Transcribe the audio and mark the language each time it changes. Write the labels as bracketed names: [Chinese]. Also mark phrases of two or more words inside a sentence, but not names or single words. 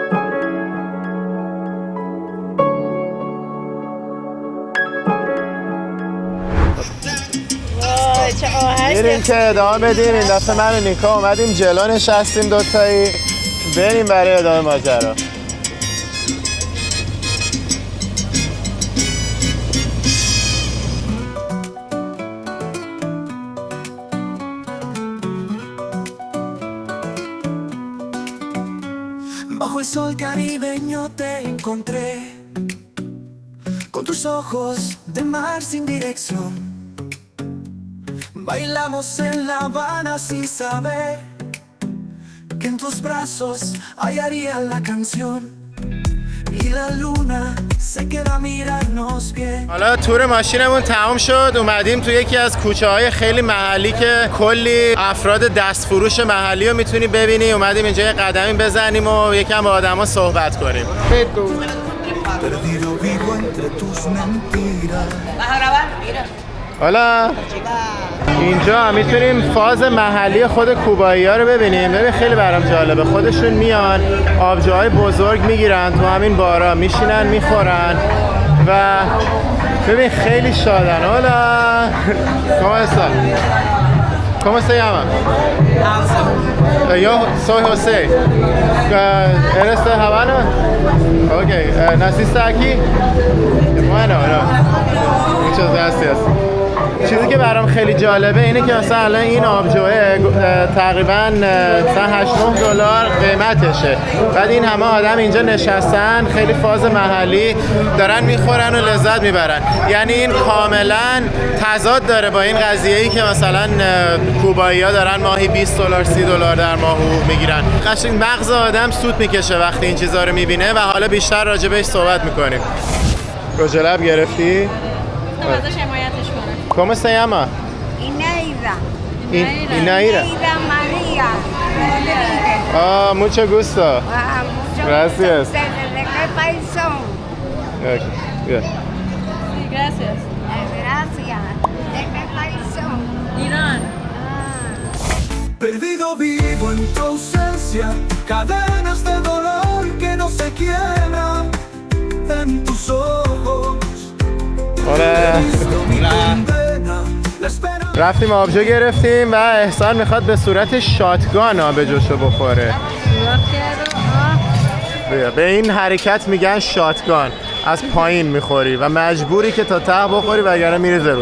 [Persian] میریم که ادامه بدیم. این دفعه من و نیکا اومدیم جلو نشستیم دوتایی، بریم برای ادامه ماجرا. [Spanish] Bajo el sol caribeño te encontré, con tus ojos de mar sin dirección. Bailamos en La Habana sin saber que en tus brazos hallaría la canción y la luna se queda a mirarnos bien. [Persian] حالا تور ماشینمون تمام شد، اومدیم تو یکی از کوچه های خیلی محلی که کلی افراد دستفروش محلی رو میتونی ببینی. اومدیم اینجا یه قدمی بزنیم و یکم با آدما صحبت کنیم. [Spanish] Perdido vivo entre tus mentiras. ¿Vas a grabar? Mira. [Persian] حالا اینجا میتونیم فاز محلی خود کوبایی ها رو ببینیم. ببین خیلی برام جالبه، خودشون میان آبجوهای بزرگ میگیرن تو همین بارا، میشینن میخورن و ببین خیلی شادن. [Spanish] حالا ¿Cómo se llama? Yo soy José. ¿Eres de Habana? Ok. ¿Naciste aquí? Bueno, no. Muchas gracias. [Persian] چیزی که برام خیلی جالبه اینه که مثلا الان این آبجوه تقریبا مثلا $8-9 قیمتشه. بعد این همه آدم اینجا نشستن، خیلی فاز محلی دارن میخورن و لذت میبرن. یعنی این کاملا تضاد داره با این قضیه‌ای که مثلا کوبایی‌ها دارن ماهی $20 $30 در ماه حقوق میگیرن. قشنگ مغز آدم سوت میکشه وقتی این چیزا رو میبینه و حالا بیشتر راجع بهش صحبت میکنیم. گوجلب گرفتی؟ ازش حمایتش کنه. [Spanish] ¿Cómo se llama? Ineida. Inaira. Ineida María Rodríguez. Ah, mucho gusto. Mucho Gracias. gusto. ¿De qué país son? [English] Okay, good. [Spanish] Sí, gracias. Gracias. ¿De qué país son? [Persian] ایران. [Spanish] Perdido vivo en tu ausencia, cadenas de dolor que no se quiebran en tus ojos. [Persian] رفتیم آبجو گرفتیم و احسان میخواد به صورت شاتگان آبجوشو بخوره. به این حرکت میگن شاتگان. از پایین میخوری و مجبوری که تا ته بخوری وگرنه میری زرود.